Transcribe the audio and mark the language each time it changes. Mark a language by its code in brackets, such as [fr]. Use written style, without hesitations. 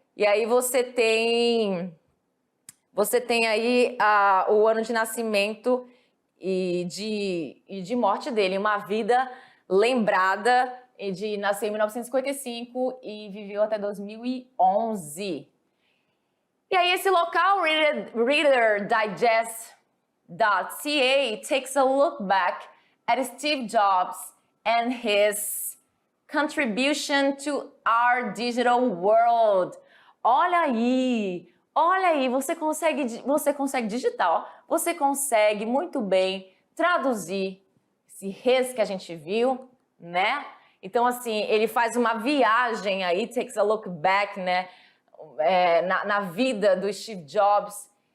[pt] E aí você tem aí o ano de nascimento e de morte dele, uma vida lembrada, nasceu em 1955 e viveu até 2011. E aí esse local, [en] Reader Digest.ca, takes a look back at Steve Jobs and his contribution to our digital world. [pt] Olha aí, você consegue digitar, ó, você consegue muito bem traduzir esse his que a gente viu, né? Então assim, ele faz uma viagem aí, [en] takes a look back, [pt] né? Na vida do Steve Jobs,